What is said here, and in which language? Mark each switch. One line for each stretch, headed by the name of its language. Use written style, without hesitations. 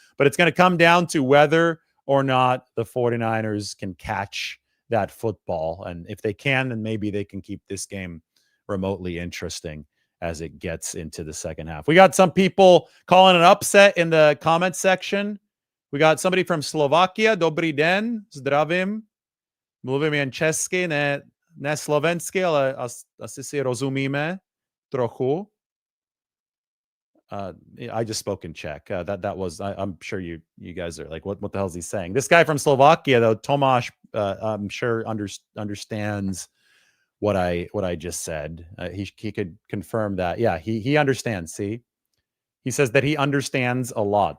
English: But it's going to come down to whether or not the 49ers can catch that football. And if they can, then maybe they can keep this game remotely interesting as it gets into the second half. We got some people calling an upset in the comment section. We got somebody from Slovakia.
Czech: Dobrý den, zdravím. Mluvím česky, ne slovensky, ale asi si rozumíme trochu.
English: I just spoke in Czech. That was. I'm sure you guys are like, what the hell is he saying? This guy from Slovakia, though, Tomáš, I'm sure understands what I just said. He could confirm that. Yeah, he understands. See, he says that he understands a lot.